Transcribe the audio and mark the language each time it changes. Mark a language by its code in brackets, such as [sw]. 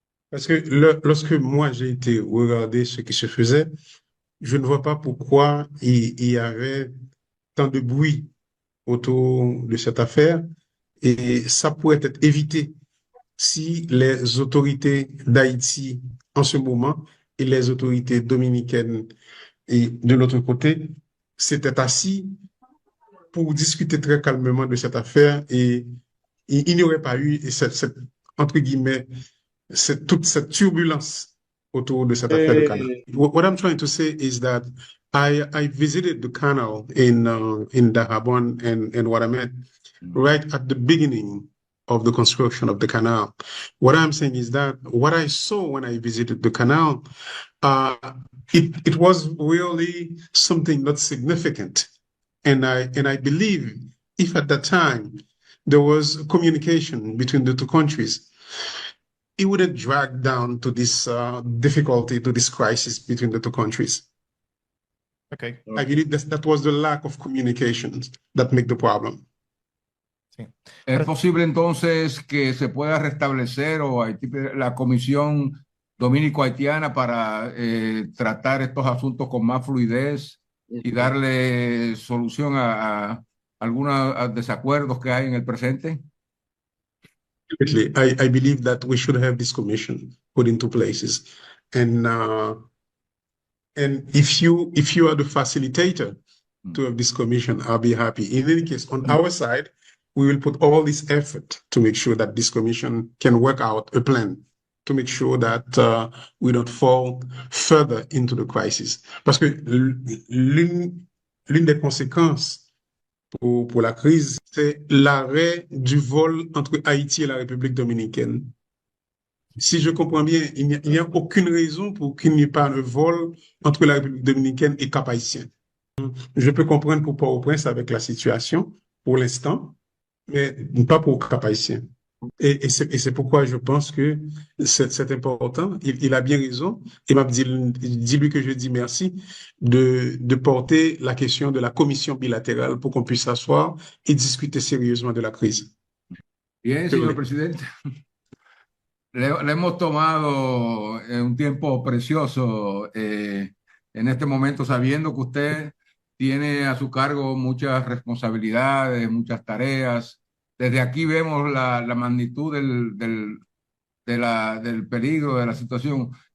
[fr] Parce que lorsque moi j'ai été regarder ce qui se faisait, je ne vois pas pourquoi il y avait tant de bruit autour de cette affaire et ça pourrait être évité si les autorités d'Haïti en ce moment et les autorités dominicaines et de l'autre côté s'étaient assis pour discuter très calmement de cette affaire et il n'y aurait pas eu entre guillemets, toute cette turbulence autour de cette affaire de canal. [en] What I'm trying to say is that I visited the canal in Dajabon and what I meant right at the beginning of the construction of the canal. What I'm saying is that what I saw when I visited the canal, it was really something not significant. And I believe if at that time there was communication between the two countries, it wouldn't drag down to this difficulty, to this crisis between the two countries. Okay. I believe that was the lack of communication that made the problem. [es] Sí. ¿Es posible entonces que se pueda restablecer la Comisión Dominico-Haitiana para tratar estos asuntos con más fluidez y darle solución a algunos desacuerdos que hay en el presente? [en] I believe that we should have this commission put into places, and if you are the facilitator to have this commission, I'll be happy. In any case, on our side, we will put all this effort to make sure that this commission can work out a plan to make sure that we don't fall further into the crisis. [fr] Parce que l'une des conséquences pour la crise, c'est l'arrêt du vol entre Haïti et la République dominicaine. Si je comprends bien, il n'y a aucune raison pour qu'il n'y ait pas un vol entre la République dominicaine et Cap-Haïtien. Je peux comprendre pour Port-au-Prince avec la situation pour l'instant, mais pas pour Cap-Haïtien. Et c'est pourquoi je pense que c'est important. Il a bien raison. Et m'a dis-lui que je dis merci de porter la question de la commission bilatérale pour qu'on puisse s'asseoir et discuter sérieusement de la crise. [es] Bien, señor presidente. Le hemos tomado un tiempo precioso. en este momento, sabiendo que usted tiene a su cargo muchas responsabilidades, muchas tareas. Desde aquí vemos la magnitud del peligro, de la situación.